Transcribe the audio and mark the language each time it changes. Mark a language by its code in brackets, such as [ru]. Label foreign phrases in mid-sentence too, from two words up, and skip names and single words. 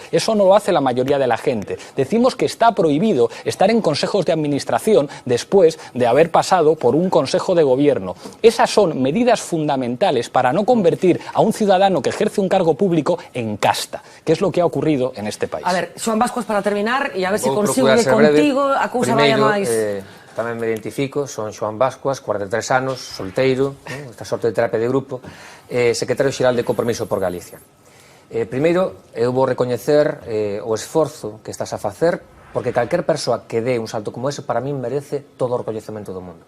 [es] Eso no lo hace la mayoría de la gente. Decimos que está prohibido estar en consejos de administración después de haber pasado por un consejo de gobierno. Esas son medidas fundamentales para no convertir a un ciudadano que ejerce un cargo público en casta, que es lo que ha ocurrido en este país. [gl] A ver, Xoán Bascuas, para terminar, e a ver se Vou consigo procurar que ser breve. contigo a cousa vaya Primeiro, máis... tamén me identifico, son Xoán Bascuas, 43 anos, solteiro, esta sorte de terapia de grupo, secretario xeral de Compromiso por Galicia. Primeiro, eu vou recoñecer o esforzo que estás a facer, porque calquer persoa que dé un salto como ese, para min merece todo o recoñecemento do mundo.